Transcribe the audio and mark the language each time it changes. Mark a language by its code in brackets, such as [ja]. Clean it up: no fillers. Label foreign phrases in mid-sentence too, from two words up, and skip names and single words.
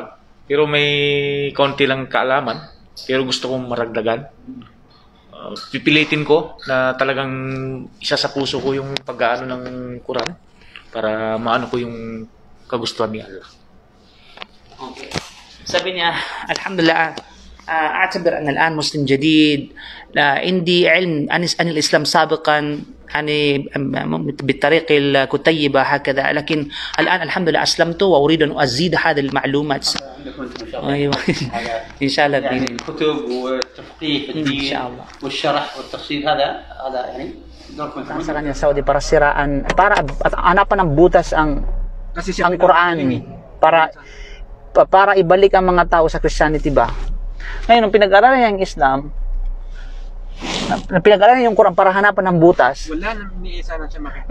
[tl] Pero may konti lang kaalaman. Pero gusto kong maragdagan. Pipilitin ko na talagang isa sa puso ko yung pag-aano ng Quran para maano ko yung kagustuhan ni Allah. Okay. Sabi niya, [ar] Alhamdulillah, أعتبر أن الآن مسلم جديد عندي علم عن الإسلام سابقا يعني بالطريق الكتيبة هكذا لكن الآن الحمد لله أسلمت وأريد أن أزيد هذه المعلومات. أيوة إن شاء الله الكتب والتفقيه في الدين إن شاء الله والشرح والتفصيل هذا يعني دوركم. [tl] Sa kanya Saudi para siraan para hanapan ng butas ang Quran para ibalik ang mga tao sa Christianity ba. Ngayon, nung pinag-aralan niya yung Islam, pinag-aralan niya yung Quran para hanapan ng butas. Wala nang niisa na siya makikita.